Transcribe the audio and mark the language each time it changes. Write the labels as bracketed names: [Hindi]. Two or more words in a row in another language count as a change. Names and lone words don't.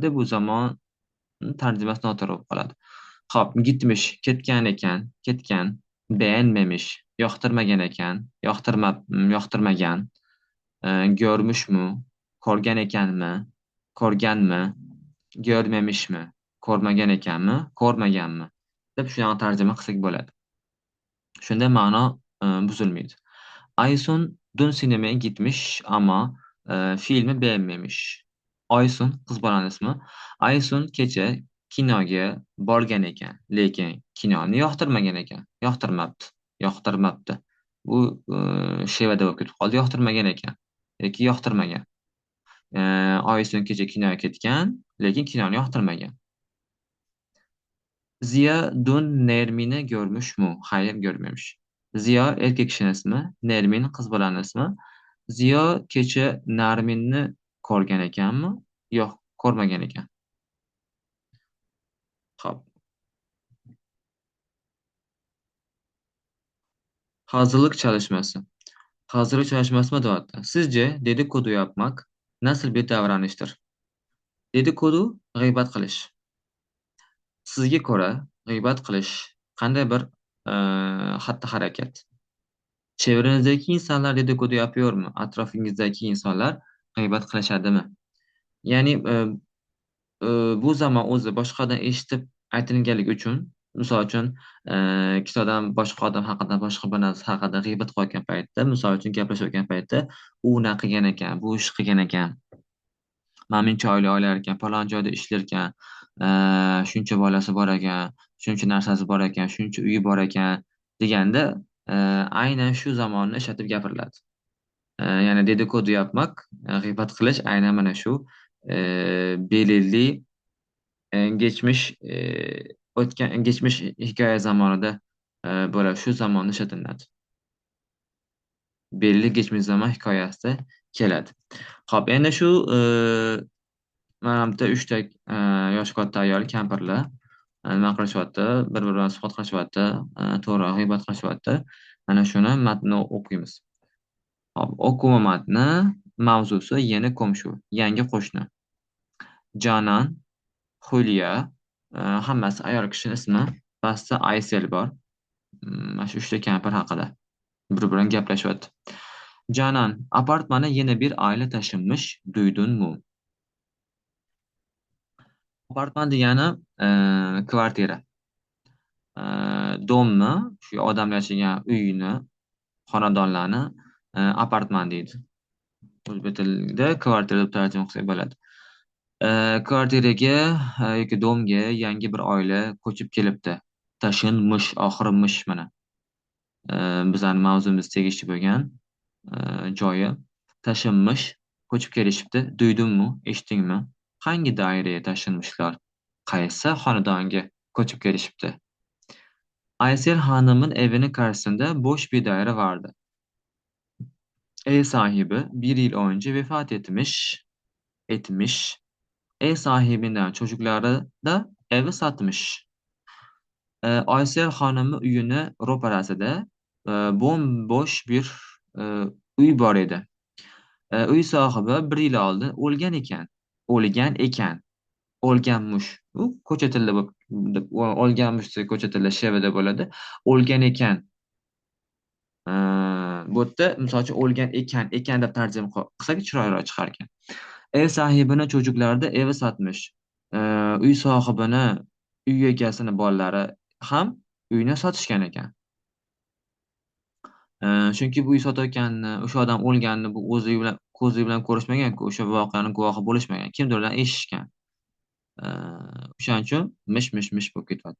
[Uzbek] Bu zamon tarjimasi noto'g'ri bo'lib qoladi. Xo'p, gitmish, ketgan ekan, ketgan, beğenmemiş, yoqtirmagan ekan, yoqtirmagan, görmüşmü, ko'rgan ekanmi, ko'rganmi, görmemişmi, ko'rmagan ekanmi, ko'rmaganmi deb shunaqa tarjima qilsak bo'ladi. Shunda ma'no buzilmaydi. [Turkish] Aysun dün sinemaya gitmiş ama filmi beğenmemiş. [Uzbek] Aysun qiz bolaning ismi. Aysun kecha kinoga borgan ekan, lekin kinoni yoqtirmagan ekan. Yoqtirmabdi. Bu shevada bo'lib ketib qoldi. Yoqtirmagan ekan yoki yoqtirmagan. Oysun kecha kinoga ketgan, lekin kinoni yoqtirmagan. [Turkish] Ziya dün Nermin'i görmüş mü? Hayır, görmemiş. Ziya erkek kishinin ismi, [Uzbek] Nermin qiz bolaning ismi. Ziyo kecha Narminni ko'rgan ekanmi? Yo'q, ko'rmagan ekan. Xo'p. [Turkish] Hazırlık çalışması. Hazırlık çalışması mı deyapti? Sizce dedikodu yapmak nasıl bir davranıştır? [Uzbek] Dedikodu g'iybat qilish. Sizga ko'ra g'iybat qilish qanday bir xatti-harakat? [Turkish] Çevrenizdeki insanlar dedikodu yapıyor mu? [Uzbek] Atrofingizdagi insonlar g'iybat qilishadimi? Ya'ni bu zamon o'zi boshqadan eshitib aytilganligi uchun, misol uchun, kitodan boshqa odam haqida, boshqa bir narsa haqida g'iybat qilayotgan paytda, misol uchun gaplashayotgan paytda, u unaqa qilgan ekan, bu ish qilgan ekan, mana oila olar ekan, falon joyda ishlar ekan, shuncha bolasi bor ekan, shuncha narsasi bor ekan, shuncha uyi bor ekan deganda, aynan shu zamonni ishlatib gapiriladi. [Turkish] Ya'ni dedikodu yapmak, [Uzbek] g'iybat qilish aynan mana shu [Turkish] belirli geçmiş [Uzbek] hikoya zamonida bo'lib shu zamonni ishlatiladi. [Turkish] Belirli geçmiş zaman [Uzbek] hikoyasida keladi. Xo'p, endi shu mana bu yerda 3 ta yoshi katta ayol kampirlar nima qilishyapti, bir-biri bilan suhbat qilishyapti, to'g'ri g'iybat qilishyapti. Mana shuni matnni o'qiymiz. Hop, o'quv matni mavzusi [Turkish] yeni komshu, [Uzbek] yangi qo'shni. Canan, Hulya, hammasi ayol kishining ismi. Pastda Aysel bor. Mana shu 3 ta kampir haqida bir-bilan gaplashyapti. [Turkish] Canan, apartmana yeni bir aile taşınmış, duydun mu? [Uzbek] Apartman degani kvartira. Domni, shu odamlar yashagan uyni, xonadonlarni apartman deydi. O'zbek tilida kvartira deb tarjima qilsak bo'ladi. Kvartiraga yoki domga yangi bir oila ko'chib kelibdi. Tashinmish, oxirmish mana. Bizlarning mavzumiz tegishli bo'lgan joyi tashinmish. ko'chib kelishibdi? Duydingmi? Eshitdingmi? [Turkish] Hangi doiraga taşınmışlar? [Uzbek] Qaysi xonadonga ko'chib kelishibdi? [Turkish] Aysel Hanım'ın evinin karşısında boş bir daire vardı. Ev sahibi bir yıl önce vefat etmiş. Ev sahibinden çocukları da evi satmış. [Uzbek] Aysel Hanım'ın uyuni ro'parasida bombosh bir e, uy bor edi. Uy sohibi bir yil oldin o'lgan ekan. O'lgan ekan. O'lganmish. U ko'cha tilida o'lganmish ko'cha tilida shevada bo'ladi. O'lgan ekan. Bu yerda misol uchun o'lgan ekan deb tarjima qilsak chiroyliroq chiqar ekan. [Turkish] Ev sahibini çocukları da evi satmış. [Uzbek] Uy sohibini, uy egasini bolalari ham uyni sotishgan ekan. Chunki bu uy sotayotganini, o'sha odam o'lganini bu o'zi bilan ko'zi bilan ko'rishmagan-ku, o'sha voqeani guvohi bo'lishmagan. Kimdirdan eshitishgan. O'shaning uchun mish-mish bo'lib ketyapti.